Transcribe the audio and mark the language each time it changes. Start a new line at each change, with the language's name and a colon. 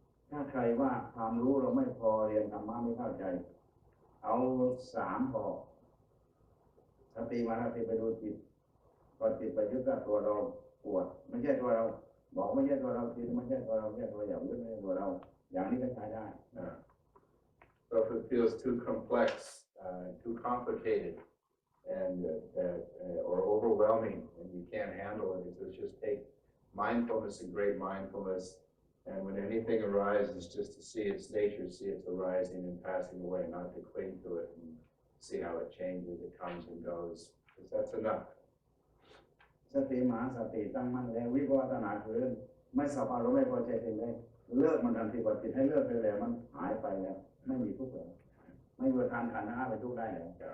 Thai: ถ้าใครว่าความรู้เราไม่พอเรียนธรรมะไม่เข้าใจเอา3พอสติมาสติไปดูจิตพอจิตไปยึดกับตัวเราปวดไม่ใช่ตัวเราบอกไม่ใช่ตัวเราจิตไม่ใช่ตัวเราไม่ใช่ตัวอย่างยึดไม่ใช่ตัวเราอย่างนี้ก็ใช้ได้
English: So if it feels too complex, too complicated and or overwhelming, and you can't handle it. It's just take mindfulness and great mindfulness, and when anything arises, just to see its nature, see its arising and passing away, not to cling to it and see how it changes, it comes and goes. Because that's enough.
Thai: สติมหาสติตั้งมั่นแล้ววิปัสสนาคือไม่สับอารมณ์ไม่พอใจสิ่งใดเลิกมันทันทีพอจิตให้เลิกไปแล้วมันหายไปแล้วไม่มีทุกข์แล้วไม่มีทานขันธ์ห้าไปทุกข์ได้แล้ว